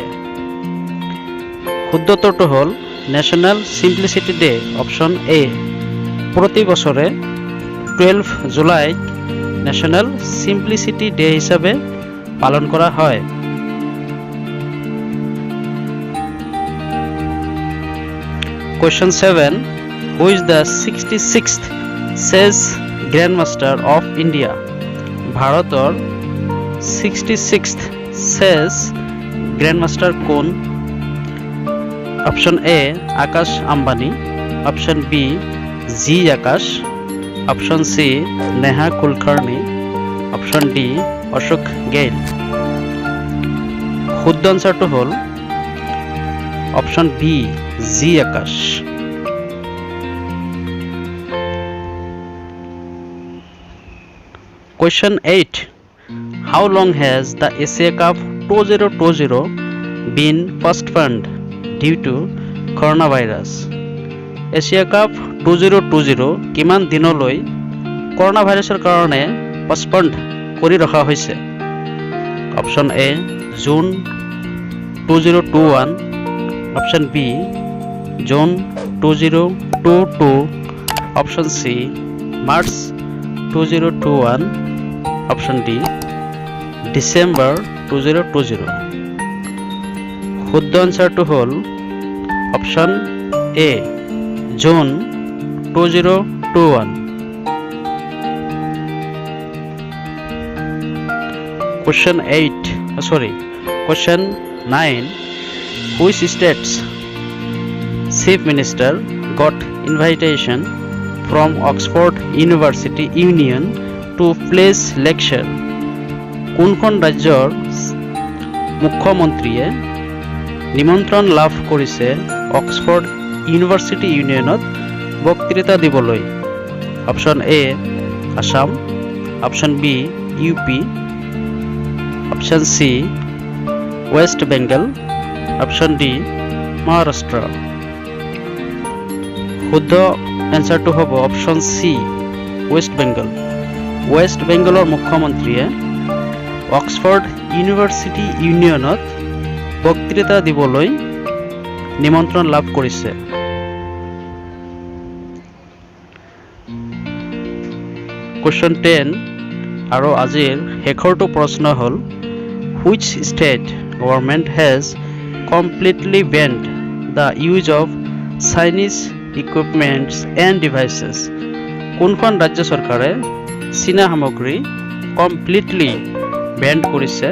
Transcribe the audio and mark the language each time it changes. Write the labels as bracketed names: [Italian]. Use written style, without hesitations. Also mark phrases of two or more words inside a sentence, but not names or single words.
[Assamese] শুদ্ধ উত্তৰটো হ'ল [English] National Simplicity Day, Option A. [Assamese] প্ৰতি বছৰে 12 জুলাইত [English] National Simplicity Day [Assamese] হিচাপে পালন কৰা হয়। [English] Question 7. Who is the 66th chess grandmaster of India? [Assamese] ভারতৰ [English] 66th chess grandmaster [Assamese] কোন? [English] Option A [Assamese] আকাশ আম্বানি, [English] Option B [Assamese] জি আকাশ, [English] Option C [Assamese] নেহা কুলকাৰ্ণি, [English] Option D [Assamese] অশোক গেইল। শুদ্ধ আনসাৰটো হ'ল [English] Option B [Assamese] জি আকাশ। [English] Question 8. How long has the Asia Cup 2020 been postponed due to coronavirus? [Assamese] Asia Cup 2020 কিমান দিনলৈ করোনা ভাইরাসের কারণে পষ্টপন্ড কৰি ৰখা হৈছে? [English] Option A June 2021, Option B June 2022, Option C March 2021, Option D December 2020. [Assamese] শুদ্ধ আনসাৰটো হ'ল [English] Option A June 2021. Question 9. Which state's chief minister got invitation from Oxford University Union to place lecture? [Assamese] কোনখন ৰাজ্যৰ মুখ্যমন্ত্ৰীয়ে নিমন্ত্ৰণ লাভ কৰিছে অক্সফৰ্ড ইউনিভাৰ্চিটি ইউনিয়নত বক্তৃতা দিবলৈ? [English] Option A [Assamese] আসাম, [English] Option B [Assamese] ইউপি, [English] Option C West Bengal, Option D [Assamese] মহারাষ্ট্র। শুদ্ধ এনসাৰটো হ'ব [English] Option C West Bengal. [Assamese] ওয়েস্ট বেঙ্গলৰ মুখ্যমন্ত্ৰীয়ে অক্সফৰ্ড ইউনিভাৰ্চিটি ইউনিয়নত বক্তৃতা দিবলৈ নিমন্ত্ৰণ লাভ কৰিছে। [English] Question 10 [Assamese] আৰু আজিৰ শেষৰটো প্ৰশ্ন হ'ল [English] Which state government has completely banned the use of Chinese equipments and devices? [Assamese] কোনখন ৰাজ্য চৰকাৰে চীনা সামগ্ৰী [English] completely ban [Assamese] কৰিছে?